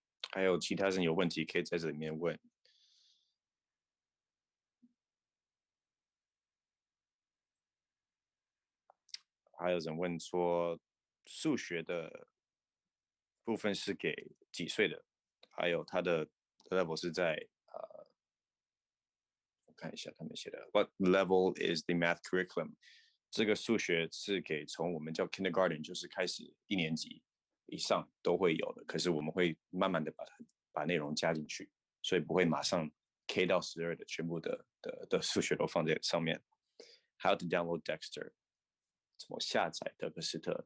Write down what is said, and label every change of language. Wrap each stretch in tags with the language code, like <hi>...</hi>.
<zh>还有其他人有问题可以在这里面问。还有人问说，数学的部分是给几岁的？还有他的 level 是在我看一下他们写的</zh> <en>What level is the math curriculum？</en> <zh>这个数学是给从我们叫 kindergarten， 就是开始1年级以上都会有的，可是我们会慢慢的把内容加进去，所以不会马上 K 到12的全部的数学都放在上面。</zh> <en>How to download Dexter？</en> <zh>怎么下载德克斯特？</zh>